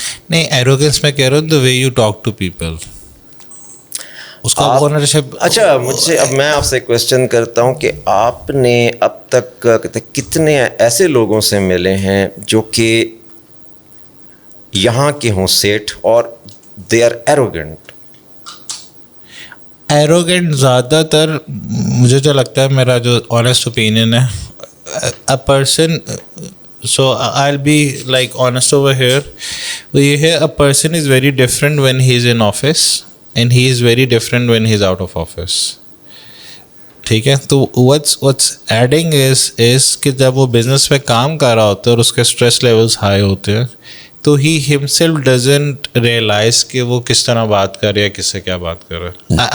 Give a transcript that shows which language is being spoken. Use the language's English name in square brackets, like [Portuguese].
[Urdu] نہیں ایروگنس میں کہہ رہا ہوں [English] the way you talk to people [Urdu] اس کا اونرشپ. اچھا مجھ سے اب میں آپ سے کویسچن کرتا ہوں کہ آپ نے اب تک کہتے ہیں کتنے ایسے لوگوں سے ملے ہیں جو کہ یہاں کے ہوں سیٹ اور [English] They are arrogant? [Urdu] ایروگنٹ زیادہ تر مجھے جو لگتا ہے، میرا جو آنیسٹ اوپینین ہے، a person, [English] so I'll be like honest over here, [Urdu] یہ ہے [English] a person is very different when he is in office and he is very different when he is out of office. [Urdu] ٹھیک ہے. تو [English] what's adding is [Urdu] کہ جب وہ business میں کام کر رہا ہوتا ہے اور اس کے اسٹریس لیولس ہائی ہوتے ہیں تو [English] he himself doesn't realize [Urdu] کہ وہ کس طرح بات کر رہا ہے، کس سے کیا بات کر رہا ہے.